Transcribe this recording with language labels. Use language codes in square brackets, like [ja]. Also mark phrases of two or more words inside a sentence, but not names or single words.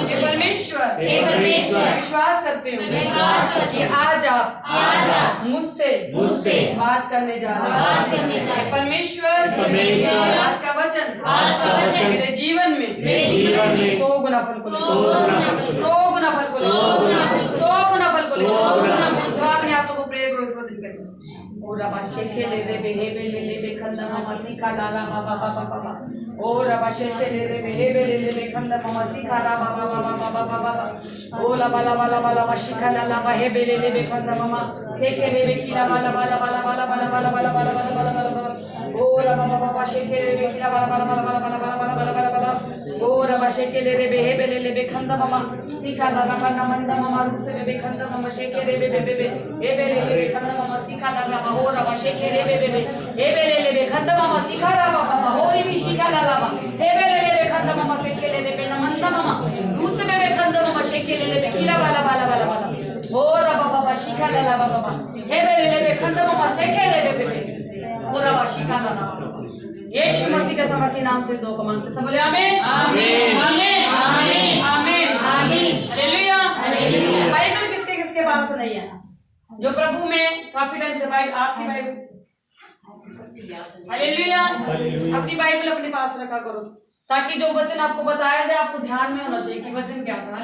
[hi] हे परमेश्वर, विश्वास करते हो कि आज आप मुझसे बात करने जा रहे हैं। हे परमेश्वर, आज का वचन मेरे जीवन में 100 गुना फल को लेकर। 100 गुना फल को लेकर। तो अपने हाथों को प्रेयर करो, इस वचन करें। और अब शेखे ले दे बे खंदा मामा सीखा लाला बाबा बाबा बाबा। और अब शेखे ले दे बे खंदा मामा सीखा ला बाबा बाबा बाबा बाबा। ओ ला बाला बाला बाला मा शिखा लाला बा हे बे बे खंदा मामा सेखे ले बे किला बाला बाला बाला बाला बाला बाला बाला बाला बाला बाला बाला बाला। ओ ला बाबा बाबा शेखे ले बे किला बाला बाला बाला बाला बाला बाला बाला बाला बाला बाला। ओ ला शेखे ले बे हे बे खंदा मामा सीखा लाला खंदा मंदा मामा रूसे बे खंदा मामा शेखे ले बे हे बे खंदा मामा सीखा लाला हो रवा शेखे रे बे हे बे खंदा मामा सीखा ला बाबा हो री भी शिखा ला बाबा हे बे खंदा मामा शेखे ले बे नमंदा मामा रूसे बे खंदा मामा शेखे ले बे किला बाला बाला बाला बाला हो रवा बाबा शिखा ला बाबा हे बे खंदा मामा शेखे ले बे हो रवा शिखा ला बाबा। यीशु मसीह के सामर्थी नाम से दो को मांगते सब बोले आमीन आमीन आमीन आमीन आमीन हालेलुया हालेलुया। बाइबल किसके किसके पास नहीं है? जो प्रभु में काफी टाइम से बाइबल आपकी बाइबल हालेलुया अपनी बाइबल अपने पास रखा करो, ताकि जो वचन आपको बताया जाए आपको ध्यान में होना चाहिए कि वचन क्या था।